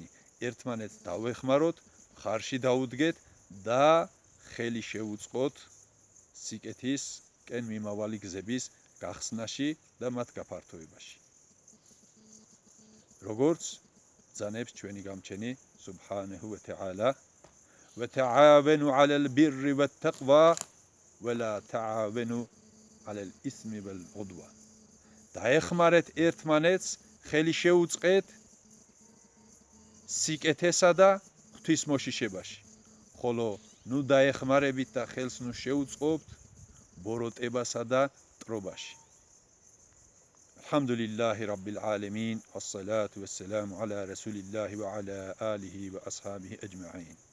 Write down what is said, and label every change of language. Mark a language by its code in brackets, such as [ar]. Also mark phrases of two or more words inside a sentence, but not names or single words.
[ka] ერთმანეთს დავეხმაროთ, ხარში დაუდგეთ და ხელი შევუწყოთ სიკეთისკენ მიმავალი გზების გახსნაში და მათ გაფართოებაში. როგორც ბრძანებს ჩვენი გამჩენი [ar] سبحانه وتعالى وتعاونوا على البر والتقوى ولا تعاونوا على الإثم والعدوان. [ka] დაეხმარეთ ერთმანეთს, ხელი შეუწყეთ სიკეთესა და ღვთისმოშიშებაში. ხოლო ნუ დაეხმარებით და ხელს ნუ შეუწყობთ ბოროტებასა და ტრობაში. [ar] الحمد لله رب العالمين والصلاة والسلام على رسول الله وعلى آله وأصحابه أجمعين.